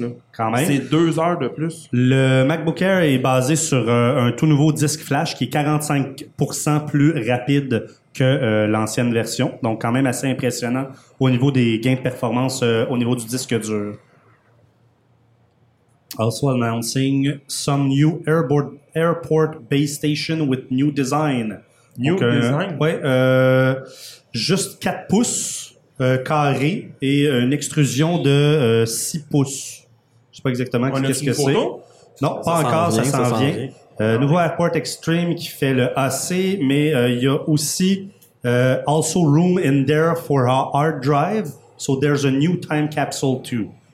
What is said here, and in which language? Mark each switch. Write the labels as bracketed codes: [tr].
[fr] Là. Quand même. C'est 2 heures de plus. Le MacBook Air est basé sur un tout nouveau disque flash qui est 45% plus rapide que l'ancienne version. Donc, quand même assez impressionnant au niveau des gains de performance au niveau du disque dur. [en] Also announcing some new airport base station with new design. New design? [fr] Oui, juste 4 pouces. Carré et une extrusion de 6 pouces. Je sais pas exactement qu'est-ce que c'est. Non, ça pas encore, vient, ça s'en vient. Nouveau Airport Extreme qui fait le AC, mais il y a aussi [en] Also room in there for our hard drive, so there's a new time capsule too.